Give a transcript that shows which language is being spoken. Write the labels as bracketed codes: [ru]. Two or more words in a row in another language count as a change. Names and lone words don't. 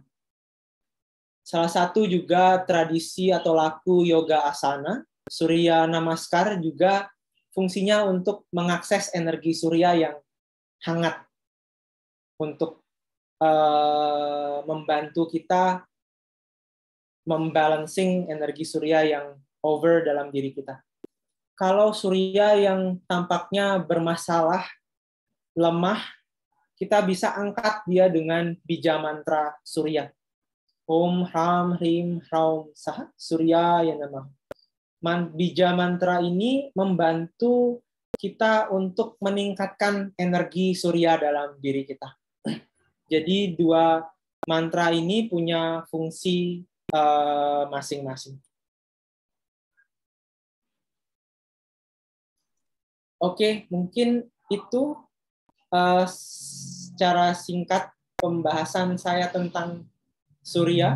[id] Salah satu juga tradisi atau laku yoga asana, Surya Namaskar juga fungsinya untuk mengakses energi surya yang hangat, untuk membantu kita membalancing energi surya yang over dalam diri kita. Kalau surya yang tampaknya bermasalah, lemah, kita bisa angkat dia dengan bija mantra surya. [sa] Om Hram Hrim Hraum Saha Suryaya Namah. [id] Bija mantra ini membantu kita untuk meningkatkan energi surya dalam diri kita. Jadi dua mantra ini punya fungsi masing-masing. Oke, mungkin itu secara singkat pembahasan saya tentang surya.